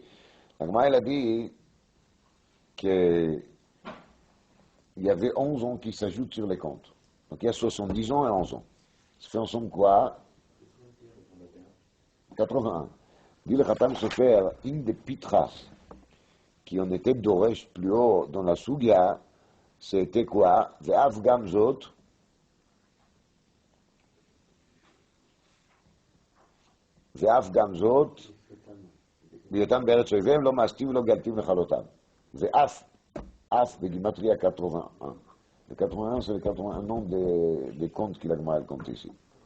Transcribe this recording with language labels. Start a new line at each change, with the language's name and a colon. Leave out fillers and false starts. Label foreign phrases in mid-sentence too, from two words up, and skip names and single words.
French: La Gemara, elle a dit qu'il y avait 11 ans qui s'ajoutent sur les comptes. Donc il y a 70 ans et 11 ans. Ça fait ensemble quoi? 81. Dit le Khatam Sofer, une des pitras qui en était d'Oresh plus haut dans la Sugia, c'était quoi?
Hebrew: ואף גם זאת, ואף גם זאת, בהיותם בארץ אויביהם לא מאסתים ולא גלתים לכלותם. ואף בגימטריה 81.
French: Le 81, c'est le 81 nom des contes qu'il a compté ici.